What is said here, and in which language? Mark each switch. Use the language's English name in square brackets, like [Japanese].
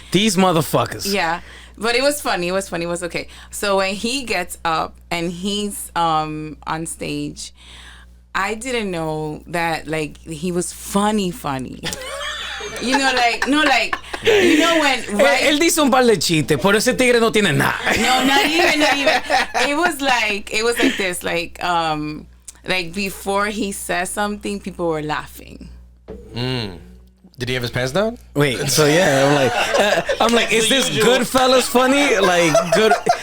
[English] These motherfuckers. Yeah, but it was funny. It was funny. It was okay. So when he gets up and he's on stage, I didn't know that like he was funny. You know, like no, like you know when right. [Spanish] Él dice un par de chistes, pero ese tigre no tiene nada. [English] No, not even. It was like this, like before he says something, people were laughing. Did he have his pants down? Wait, so yeah, I'm like, is this Goodfellas funny? Like, good.